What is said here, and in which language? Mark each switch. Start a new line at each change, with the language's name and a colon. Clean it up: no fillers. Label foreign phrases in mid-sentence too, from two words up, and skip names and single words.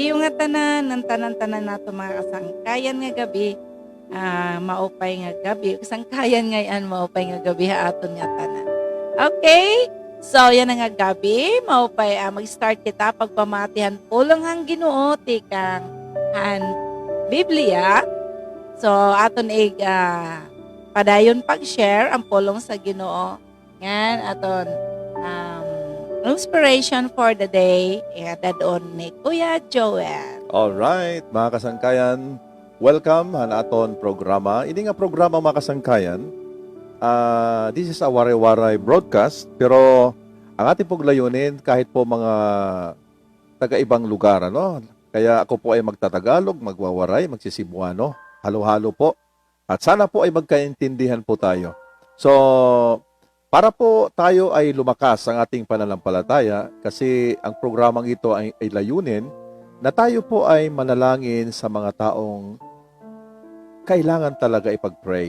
Waray: Iyo nga tanan, ng tanan-tanan nato mga kasangkayan nga gabi. Maupay nga gabi. Kasangkayan ngayon, maupay nga gabi ha aton nga tanan. Okay, so yan nga gabi. Maupay mag-start kita pagpamatihan pulong hang Ginoo tikang han Biblia. So aton padayon pag-share ang pulong sa Ginoo. Yan aton
English: inspiration for the day.
Filipino: Dadon ni Kuya Joel.
Waray: Alright, mga kasangkayan, welcome han aton programa. Ini nga programa mga kasangkayan,
English: this is a waray-waray broadcast,
Filipino: pero ang ating pong layunin kahit po mga taga-ibang lugar, ano? Kaya ako po ay magtatagalog, magwawaray, magsisibuano, halo-halo po. At sana po ay magkaintindihan po tayo. So, para po tayo ay lumakas ang ating pananampalataya kasi ang programang ito ay layunin na tayo po ay manalangin sa mga taong kailangan talaga ipag-pray.